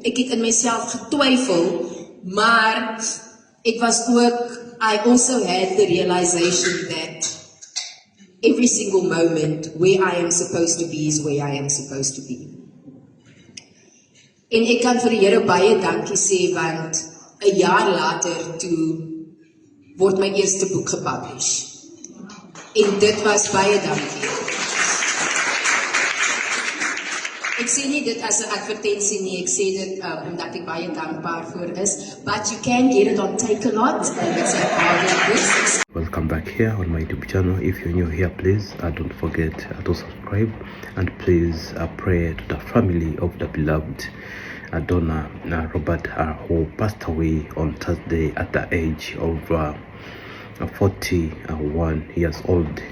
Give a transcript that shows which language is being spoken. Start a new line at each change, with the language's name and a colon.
Afrikaans: Ek het in myself getwyfel, maar ek was ook,
English: I also had the realization that every single moment where I am supposed to be is where I am supposed to be.
Afrikaans: En ek kan vir die Here baie dankie sê, want 'n jaar later toe word my eerste boek gepublish. En dit was baie dankie. Ek sê nie dit as 'n advertensie nie, ek sê dit omdat ek baie dankbaar voor is.
English: But you can get it on Takealot. It's a audio. Welcome back here on my YouTube channel. If you're new here, please don't forget to subscribe, and please pray to the family of the beloved Donna Robert, who passed away on Thursday at the age of 41 years old.